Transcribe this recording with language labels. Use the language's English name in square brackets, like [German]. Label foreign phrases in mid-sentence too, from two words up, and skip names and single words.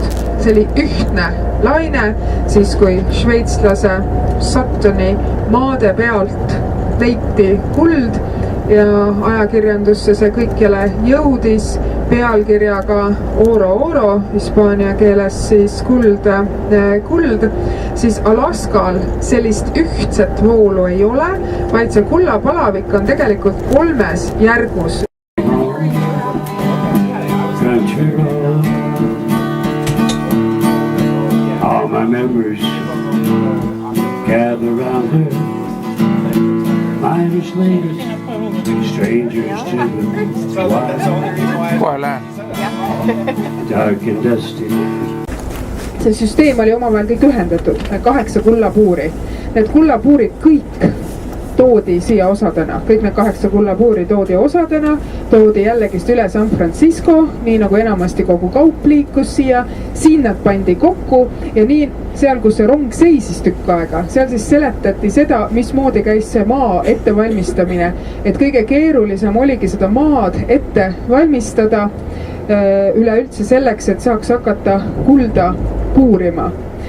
[Estonian] See oli ühtne laine, siis kui šveitslase Suttoni maade pealt leiti kuld ja ajakirjandusse see kõikjale jõudis pealkirjaga [Spanish] Oro Oro, [Estonian] hispaania keeles siis kuld, siis Alaskal sellist ühtset voolu ei ole, vaid see kullapalavik on tegelikult 3 järgus. [English] All my members gather around her, miners, ladies, strangers to the wild, dark and dusty. [Estonian] See süsteem oli omavahel kõik ühendatud, 8 kullapuuri. Need kullapuurid kõik toodi siia osadena, kõik need 8 kullapuuri toodi osadena, toodi jällegist üle San Francisco, nii nagu enamasti kogu kaup liikus siia, siin nad pandi kokku ja nii seal, kus see rong seisis tükk aega, seal siis seletati seda, mismoodi käis see maa ettevalmistamine, et kõige keerulisem oligi seda maad ette valmistada üleüldse selleks, et saaks hakata kulda puurima.